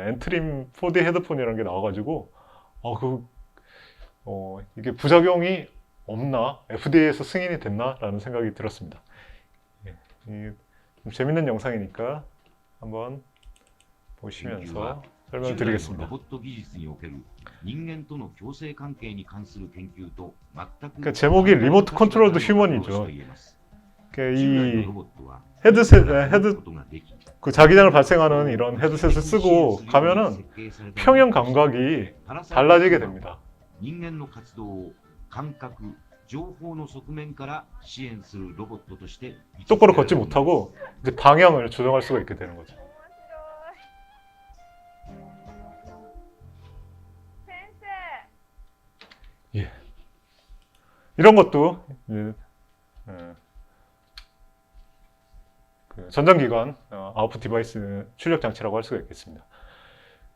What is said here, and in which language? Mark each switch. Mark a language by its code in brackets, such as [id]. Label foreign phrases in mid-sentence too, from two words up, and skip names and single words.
[ko] 엔트림 4D 헤드폰이라는 게 나와가지고 이게 부작용이 없나? FDA에서 승인이 됐나라는 생각이 들었습니다. 좀 재밌는 영상이니까 한번 보시면서 설명을 드리겠습니다. [ja] ロボット技術における人間との共生関係に関する研究と全く [ko] 그러니까 제목이 리모트 컨트롤드 휴먼이죠. 이 헤드셋 그 자기장을 발생하는 이런 헤드셋을 쓰고 가면은 평형 감각이 달라지게 됩니다. [ja] 人間の活動を感覚、情報の側面から支援するロボットとして [ko] 똑바로 걷지 못하고 이제 방향을 조정할 수가 있게 되는 거죠. 예. 이런 것도 이제, 그 전장기관 [en] output device [ko] 출력 장치라고 할 수가 있겠습니다.